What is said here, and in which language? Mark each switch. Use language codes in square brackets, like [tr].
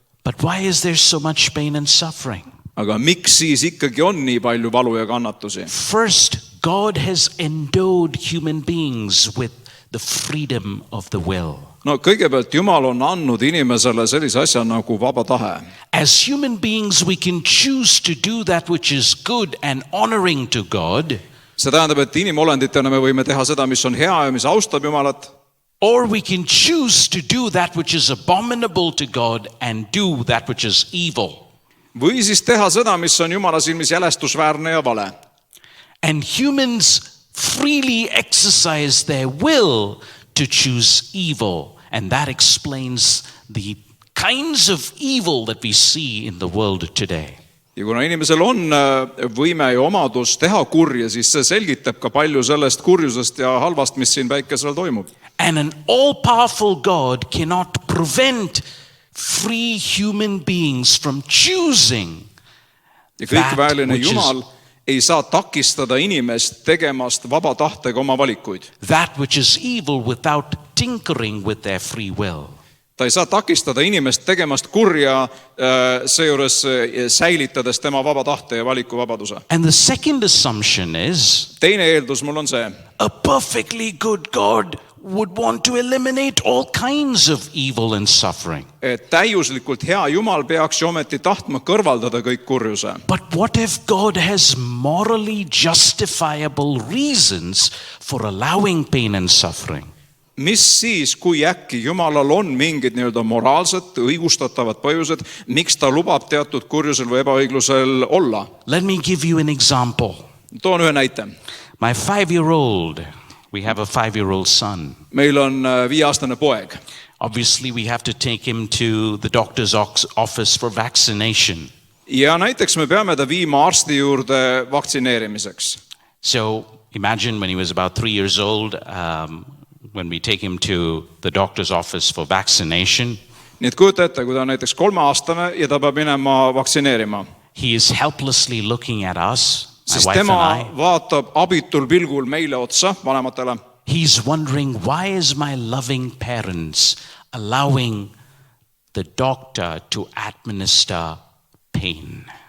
[en] But why is there so much pain and suffering? [et] Aga miks siis ikkagi on nii palju valu ja kannatusi? [en] First, God has endowed human beings with the freedom of the will. [et] No kõigepealt Jumal on andnud inimesele sellise asja nagu vaba tahe. [en] As human beings, we can choose to do that which is good and honoring to God, [et] See tähendab, et inimolenditena me võime teha seda, mis on hea ja mis austab Jumalat, [en] or we can choose to do that which is abominable to God and do that which is evil. [et] või siis teha seda, mis on Jumala silmis jälestusväärne ja vale. [en] And humans freely exercise their will to choose evil. And that explains the kinds of evil that we see in the world today. [et] Ja kuna inimesel on võime ja omadus teha kurja, siis see selgitab ka palju sellest kurjusest ja halvast, mis siin päikesel toimub. [en] And an all-powerful God cannot prevent free human beings from choosing [et] Ja kõikväeline [en] which is- [et] Jumal ei saa takistada inimest tegemast vaba tahtega oma valikuid. [en] that which is evil without tinkering with their free will. [et] Ta ei saa takistada inimest tegemast kurja, seejuures säilitades tema vaba tahte ja valikuvabaduse. [en] And the second assumption is [et] Teine eeldus mul on see, [en] a perfectly good God would want to eliminate all kinds of evil and suffering. [et] et täiuslikult hea Jumal peaks ju ometi tahtma kõrvaldada kõik kurjuse. [en] But what if God has morally justifiable reasons for allowing pain and suffering? [et] Mis siis, kui äkki Jumalal on mingid nii-öelda moraalsed, õigustatavad põhjused, miks ta lubab teatud kurjusel või ebaõiglusel olla? [en] Let me give you an example. [et] Toon ühe näite. [en] My 5-year-old, we have a 5-year-old son. [et] meil on 5-aastane poeg. [en] Obviously, we have to take him to the doctor's office for vaccination. [et] Ja näiteks me peame ta viima arsti juurde vaktsineerimiseks. [en] So imagine when he was about 3 years old, when we take him to the doctor's office for vaccination, [et] Nii et kujuta ette, kui ta on näiteks 3-aastane ja ta peab minema vaktsineerima. [en] he is helplessly looking at us, my [et] Siis [en] wife and [et] tema [en] I. [et] vaatab abitul pilgul meile otsa, vanematele. [en] He's wondering, why is my loving parents allowing the doctor to administer pain?